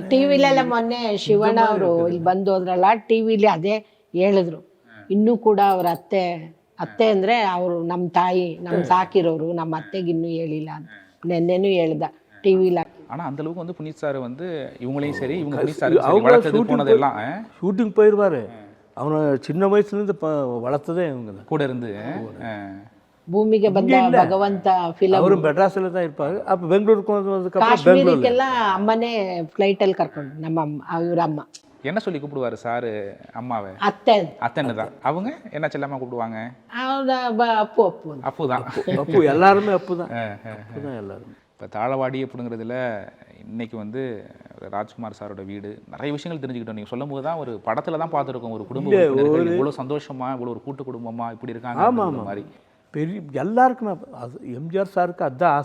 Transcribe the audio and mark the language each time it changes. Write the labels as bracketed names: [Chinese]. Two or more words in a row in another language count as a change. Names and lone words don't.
[Kannada] ಟಿವಿಲೆಲ್ಲ ಮೊನ್ನೆ ಶಿವಣ್ಣ ಅವರು ಇಲ್ಲಿ ಬಂದು ಹೋದ್ರಲ್ಲ, ಟಿವಿಲಿ ಅದೇ ಹೇಳಿದ್ರು. ಇನ್ನೂ ಕೂಡ ಅವ್ರ ಅತ್ತೆ ಅಂದ್ರೆ ಅವರು ನಮ್ಮ ತಾಯಿ, ನಮ್ಮ ಸಾಕಿರೋರು, ನಮ್ಮ ಅತ್ತೆಗೆ ಇನ್ನೂ ಹೇಳಿಲ್ಲ ಅಂತ ನೆನ್ನೆನೂ ಹೇಳ್ದ ಟಿವಿಲ. [Tamil] ஆனா அந்த அளவுக்கு வந்து புனித் சார் வந்து இவங்களையும் சரி இவங்க புனித் சார் வளர்த்தது போனதெல்லாம் ஷூட்டிங் போயிடுவாரு. அவனை சின்ன வயசுலேருந்து வளர்த்ததே இவங்க தான் கூட இருந்து. [Kannada] ಭೂಮಿಗೆ ಬಂದ ಭಗವಂತ ಫಿಲಂ ಅವರು ಮೆಡ್ರಾಸಲ್ಲಿ [Tamil] தான் இருப்பாரு. அப்போ பெங்களூருக்கு வந்ததுக்கப்புறம் [Kannada] ಕಾಶ್ಮೀರಕ್ಕೆಲ್ಲ ಅಮ್ಮನೇ ಫ್ಲೈಟ್ ಅಲ್ಲಿ ಕರ್ಕೊಂಡು ನಮ್ಮ ಇವ್ರ ಅಮ್ಮ [Tamil] என்ன சொல்லி கூப்பிடுவாரு சாரு அம்மாவை? [Kannada] ಅತ್ತೆ [Tamil] அத்தன்னு தான். அவங்க என்ன செல்லமா கூப்பிடுவாங்க? [Kannada] ಅವ್ರ ಅಪ್ಪು ಅಪ್ಪು ಅಂತ. [Tamil] அப்பு தான். அப்பு எல்லாருமே அப்பு தான் எல்லாருமே. இப்போ தாளவாடி அப்படிங்கிறதுல இன்னைக்கு வந்து ராஜ்குமார் சாரோட வீடு நிறைய விஷயங்கள் தெரிஞ்சுக்கிட்டோம். நீங்கள் சொல்லும் போது தான் ஒரு படத்தில் தான் பார்த்துருக்கோம், ஒரு குடும்ப உறுப்பினர்கள் இவ்வளோ சந்தோஷமா, இவ்வளோ ஒரு கூட்டு குடும்பமா இப்படி இருக்காங்க. ஆமாம் மாதிரி பெரிய எல்லாருக்குமே அது எம்ஜிஆர் சாருக்கு அதுதான் ஆசை.